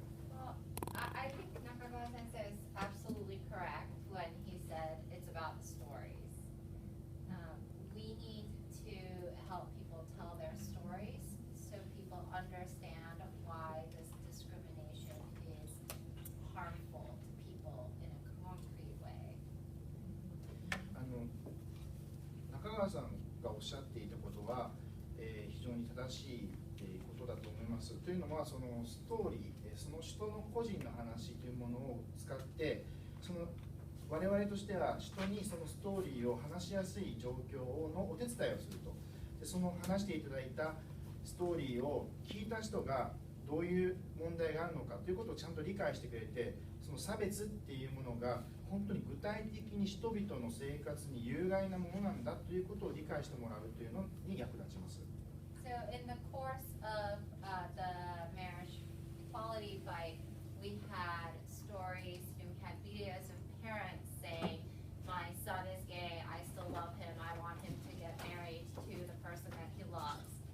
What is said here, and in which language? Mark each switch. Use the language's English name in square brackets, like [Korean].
[English] Well, I think Nakagawa-sensei is absolutely correct when he said it's about the stories. We need to help people tell their stories so people understand why this discrimination is harmful to people in a concrete way. [Japanese] 中川さんがおっしゃっていたことは、非常に正しいことだと思います。というのは、そのストーリー、その人の個人の話というものを使って、我々としては人にそのストーリーを話しやすい状況のお手伝いをすると。でその話していただいたストーリーを聞いた人がどういう問題があるのかということをちゃんと理解してくれて、その差別っていうものが本当に具体的に人々の生活に有害なものなんだということを理解してもらうというのに役立ちます。 [English] So in the course of the marriage equality fight, we had stories and we had videos of parents saying, my son is gay, I still love him, I want him to get married to the person that he loves.